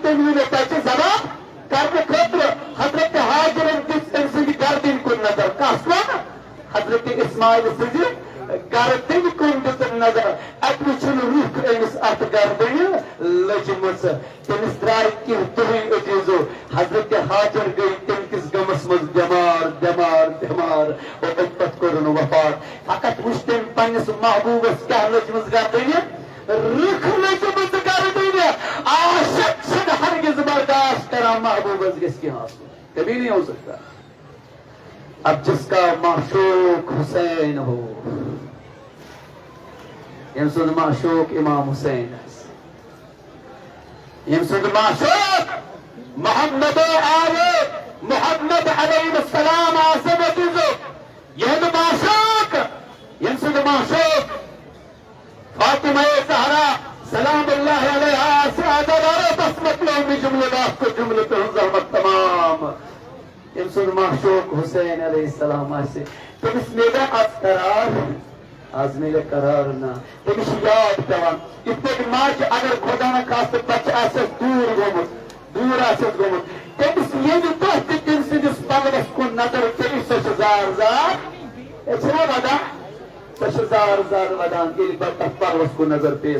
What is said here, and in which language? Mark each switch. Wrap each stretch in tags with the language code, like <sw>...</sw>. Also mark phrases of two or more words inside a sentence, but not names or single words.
<ks>تٔمۍ ووٚنُن تۄہہِ چھِ ذبح کرنہٕ خٲطرٕ حضرت حاجرن دِژ أمۍ سٕنٛدِ گردِنۍ کُن نظر کس کُن حضرت اسماعیل سٕنٛزِ گردِنۍ کُن دِژٕن نظر اَتہِ وٕچھُن رُخ أمِس اَتھ گردِنہِ لٔجمٕژ تٔمِس درٛاے کینٛہہ دۄہٕے عزیٖزو حضرت حاجر گٔے تَمہِ کِس غمس منٛز بٮ۪مار بٮ۪مار بٮ۪مار اور اَمہِ پتہٕ کوٚرُن وفات. فقط وٕچھ تٔمۍ پننِس محبوٗبس کیٛاہ لٔجمٕژ گردِنہِ رٕکھ لٔجمٕژ گردِنہِ. عاشق چھِنہٕ ہرگز برداشت کران محبوٗبس گژھِ کینٛہہ آسُن</ks> <ur>کبھی نہیں ہو سکتا. اب جس کا معشوق حسین ہو</ur> <ks>ییٚمہِ سُنٛد معشوق امام حسین آسہِ ییٚمہِ سُنٛد معشوق محمد محمد</ks> <ar>علیہ السلام</ar> <ks>آسن عزیزو یِہُنٛد معشوق ییٚمہِ سُنٛد معشوق فاطمہ زہرا</ks> <ar>سلام اللہ علیہا</ar> <ks>آسہِ عزادارو بس مطلب جملات کو جملت ہٕنٛز رحمت تمام ییٚمہِ سُنٛد معشوق حسین</ks> <ar>علیہ السلام</ar> <ks>آسہِ تٔمِس میلہِ آز قرار آز میلہِ قرار نہ تٔمِس چھُ یاد پیوان یِتھ پٲٹھۍ ماجہِ اگر خۄدا نخواستہٕ بچہِ آسٮ۪س دوٗر آسٮ۪س گوٚمُت تٔمِس ییٚمہِ دۄہ تہِ تٔمۍ سٕنٛدِس پلوس کُن نظر ژٔلہِ سۄ چھِ زار زار چھِنا ودان سۄ چھِ زار زار ودان ییٚلہِ پتہٕ تتھ پلوس کُن نظر پیٚیس.</ks>